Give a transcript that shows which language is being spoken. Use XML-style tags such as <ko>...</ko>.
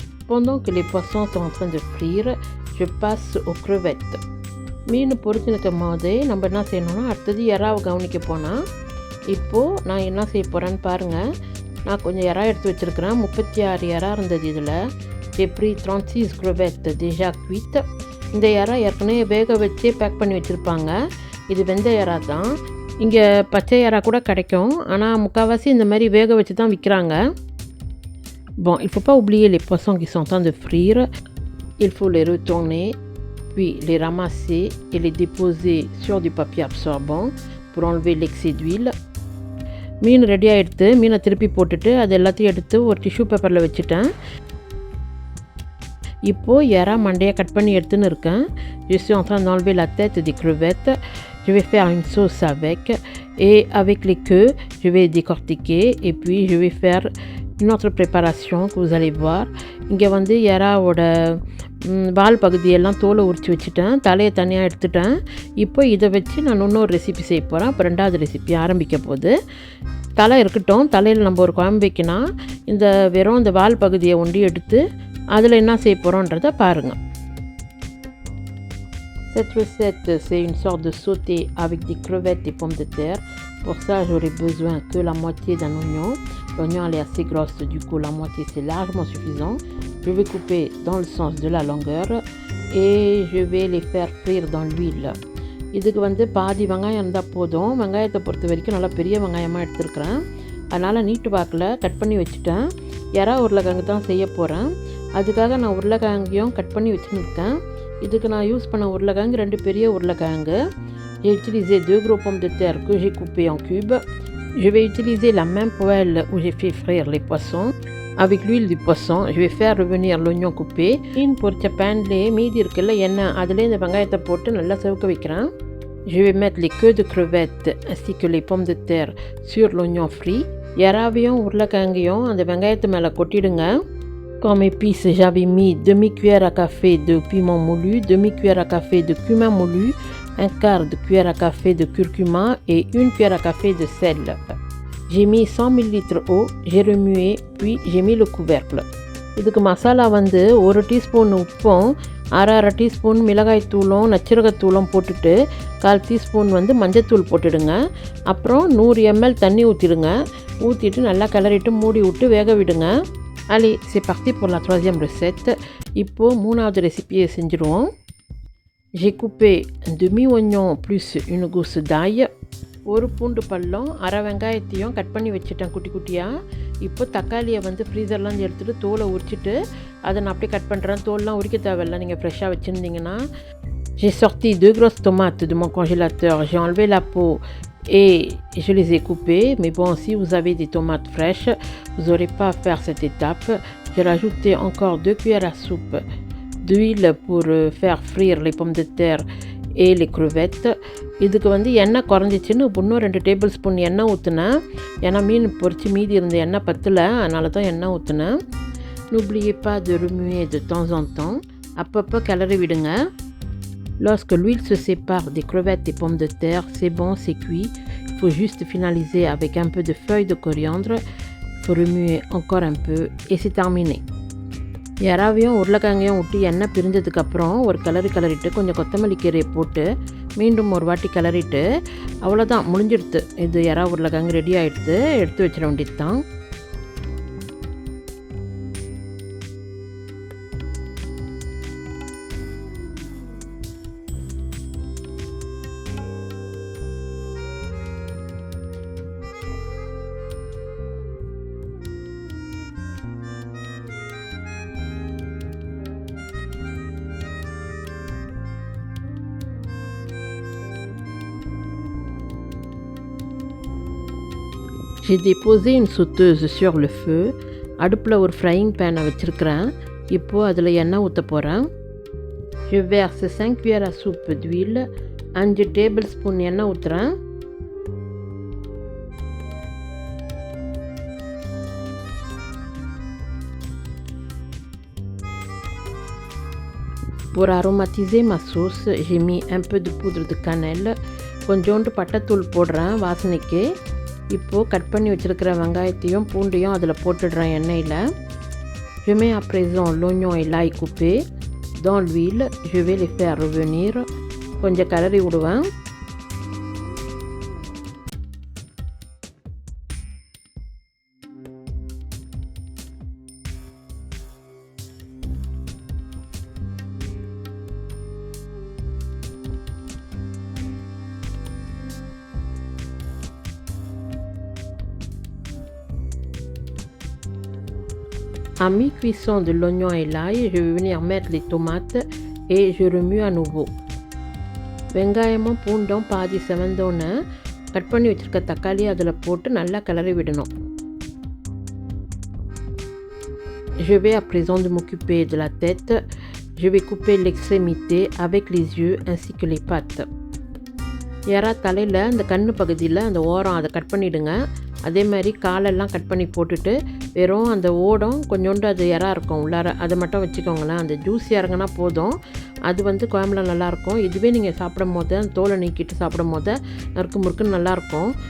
<fr>Pendant que les poissons sont en train de frire, je passe aux crevettes.</fr> <ta>மீன் பொரிச்சுனுக்கும் போதே நம்ம என்ன செய்யணும்னா, அடுத்தது இறாவை கவனிக்க போனால், இப்போது நான் என்ன செய்ய போகிறேன்னு பாருங்கள். நான் கொஞ்சம் இறா எடுத்து வச்சுருக்கிறேன், 36 இறா இருந்தது இதில்.</ta> <fr>J'ai pris 36 crevettes déjà cuites.</fr> <ta>இந்த இறா ஏற்கனவே வேக வச்சே பேக் பண்ணி வச்சுருப்பாங்க. இது வெந்த இறா தான். இங்கே பச்சை இறா கூட கிடைக்கும், ஆனால் முக்கால்வாசி இந்த மாதிரி வேக வச்சு தான் விற்கிறாங்க.</ta> <fr>Bon, il ne faut pas oublier les poissons qui sont en train de frire. Il faut les retourner, puis les ramasser et les déposer sur du papier absorbant pour enlever l'excès d'huile.</fr> <ta>மீன் ready ஆகிடுத்து. மீனை திருப்பி போட்டுட்டு அது எல்லாத்தையும் எடுத்து ஒரு tissue பேப்பரில் வச்சுட்டேன். இப்போது எறா மண்டையை கட் பண்ணி எடுத்துன்னு இருக்கேன்.</ta> <fr>Je suis en train d'enlever la tête des crevettes. Je vais faire une sauce avec. Et avec les queues, je vais décortiquer. Et puis, je vais faire une autre préparation que vous allez voir.</fr> <ta>இங்கே வந்து எறாவோட வால் பகுதியெல்லாம் தோலை உரித்து வச்சுட்டேன். தலையை தனியாக எடுத்துட்டேன். இப்போ இதை வச்சு நான் இன்னொரு ரெசிபி செய்ய போகிறேன். அப்போ 2வது ரெசிபி ஆரம்பிக்க போகுது. தலை இருக்கட்டும். தலையில் நம்ம ஒரு குழம்பு வைக்கணும். இந்த வெறும் இந்த வால் பகுதியை ஒண்டி எடுத்து அதில் என்ன செய்ய போகிறோன்றதை பாருங்கள்.</ta> <fr>Cette recette, c'est une sorte de sauté avec des crevettes et pommes de terre. Pour ça, j'aurai besoin que la moitié d'un oignon. L'oignon elle est assez grosse, du coup la moitié c'est largement suffisant. Je vais couper dans le sens de la longueur et je vais les faire frire dans l'huile.</fr> <ta>இதுக்கு வந்து பாதி வெங்காயம் இருந்தால் போதும். வெங்காயத்தை பொறுத்த வரைக்கும் நல்லா பெரிய வெங்காயமாக எடுத்துருக்கிறேன். அதனால் நீட்டு வாக்கில் கட் பண்ணி வச்சுட்டேன். எறா உருளைக்கிழங்கு தான் செய்ய போகிறேன். அதுக்காக நான் உருளைக்கிழங்கையும் கட் பண்ணி வச்சுருக்கேன். இதுக்கு நான் யூஸ் பண்ண உருளைக்கிழங்கு 2 பெரிய உருளைக்கிழங்கு.</ta> <fr>J'ai utilisé 2 gros pommes de terre que j'ai coupées en cubes. Je vais utiliser la même poêle où j'ai fait frire les poissons. Avec l'huile du poisson, je vais faire revenir l'oignon coupé.</fr> <ta>மீன் பொரிச்ச பேன்லேயே மீதி இருக்குல்ல எண்ணெய், அதிலே இந்த வெங்காயத்தை போட்டு நல்லா செவக்க வைக்கிறேன்.</ta> <fr>Je vais mettre les queues de crevettes ainsi que les pommes de terre sur l'oignon frit.</fr> <ta>எறாவையும் உருளைக்கிழங்கையும் அந்த வெங்காயத்து மேலே கொட்டிடுங்க.</ta> <fr>Comme épices, j'avais mis demi-cuillère à café de piment moulu, demi-cuillère à café de cumin moulu, un quart de cuillère à café de curcuma et une cuillère à café de sel. J'ai mis 100 ml d'eau, j'ai remué, puis j'ai mis le couvercle.</fr> <ta>இதுக்கு மசாலா வந்து 1 teaspoon உப்பும் 1/2 teaspoon மிளகாய் தூளும் நச்சீரகத்தூளும் போட்டுட்டு 1/4 teaspoon வந்து மஞ்சத்தூள் போட்டுடுங்க. அப்புறம் 100 ml தண்ணி ஊற்றிடுங்க. ஊற்றிட்டு நல்லா கிளறிட்டு மூடி விட்டு வேக விடுங்க.</ta> <fr>Allez, c'est parti pour la 3e recette.</fr> <ta>இப்போது 3வது ரெசிபியை செஞ்சுருவோம்.</ta> <fr>J'ai coupé un demi-oignon plus une gousse d'ail.</fr> <ta>ஒரு பூண்டு பல்லம் 1/2 வெங்காயத்தையும் கட் பண்ணி வச்சுட்டேன் குட்டி குட்டியாக. இப்போ தக்காளியை வந்து ஃப்ரீசர்லாம் எடுத்துகிட்டு தோலை உரிச்சிட்டு அதை நான் அப்படியே கட் பண்ணுறேன். தோல்லாம் உரிக்க தேவையில்லை, நீங்கள் ஃப்ரெஷ்ஷாக வச்சுருந்தீங்கன்னா.</ta> <fr>J'ai sorti 2 grosses tomates de mon congélateur. J'ai enlevé la peau et je les ai coupées. Mais bon, si vous avez des tomates fraîches, vous n'aurez pas à faire cette étape. J'ai rajouté encore 2 cuillères à soupe d'huile pour faire frire les pommes de terre et les crevettes.</fr> <ta>இதுக்கு வந்து எண்ணெய் குறைஞ்சிச்சின்னு இன்னும் 2 table spoon எண்ணெய் ஊற்றுனேன். ஏன்னா மீன் பொரிச்சு மீதி இருந்த எண்ணெய் பத்தலை, அதனால தான் எண்ணெய் ஊற்றுனேன்.</ta> <fr>N'oubliez pas de remuer de temps en temps.</fr> <ta>அப்பப்போ கிளறி விடுங்க.</ta> <fr>Lorsque l'huile se sépare des crevettes et pommes de terre, c'est bon, c'est cuit. Il faut juste finaliser avec un peu de feuilles de coriandre. Il faut remuer encore un peu et c'est terminé.</fr> <ta>எறாவையும் உருளைக்கிழங்கையும் விட்டு எண்ணெய் பிரிஞ்சதுக்கப்புறம் ஒரு கிளறிட்டு கொஞ்சம் கொத்தமல்லி கீரையை போட்டு மீண்டும் ஒரு வாட்டி கிளறிட்டு அவ்வளோதான், முடிஞ்சிடுது. இது எறா உருளைக்கிழங்கு ரெடி ஆகிடுது. எடுத்து வச்சிட வேண்டியது தான்.</ta> <fr>J'ai déposé une sauteuse sur le feu.</fr> <ta>அடுப்பில் ஒரு ஃப்ரையிங் பேனை வச்சுருக்கிறேன். இப்போது அதில் எண்ணெய் ஊற்ற போகிறேன்.</ta> <fr>Je verse 5 cuillères à soupe d'huile.</fr> <ta>5 table spoon எண்ணெய் ஊற்றுறேன்.</ta> <fr>Pour aromatiser ma sauce, j'ai mis un peu de poudre de cannelle.</fr> <ta>கொஞ்சோண்டு பட்டைத்தூள் போடுறேன் வாசனைக்கு. இப்போது கட் பண்ணி வச்சுருக்கிற வெங்காயத்தையும் பூண்டையும் அதில் போட்டுடுறேன் எண்ணெயில்.</ta> <fr>Je mets à présent l'oignon et l'ail coupé dans l'huile. Je vais les faire revenir.</fr> <ta>கொஞ்சம் கிளறி விடுவேன்.</ta> <fr>À mi-cuisson de l'oignon et l'ail, je vais venir mettre les tomates et je remue à nouveau.</fr> <ta>வெங்காயமும் பூண்டும் பாதி செவந்தோன்னே கட் பண்ணி வச்சுருக்க தக்காளியை அதில் போட்டு நல்லா கிளறி விடணும்.</ta> <fr>Je vais à présent de m'occuper de la tête. Je vais couper l'extrémité avec les yeux ainsi que les pattes.</fr> <ta>எறா தலையில் அந்த கண்ணு பகுதியில் அந்த ஓரம் அதை கட் பண்ணிவிடுங்க. அதே மாதிரி காலெல்லாம் கட் பண்ணி போட்டுட்டு வெறும் அந்த ஓடம் கொஞ்சோண்டு அது எறா இருக்கும் உள்ளார, அதை மட்டும் வச்சுக்கோங்களேன். அந்த ஜூஸ் இறங்கினா போதும். அது வந்து குழம்புல நல்லாயிருக்கும். இதுவே நீங்கள் சாப்பிடும் போது அந்த தோலை நீக்கிட்டு சாப்பிடும் போது நறுக்கு முறுக்குன்னு நல்லாயிருக்கும்.</ta>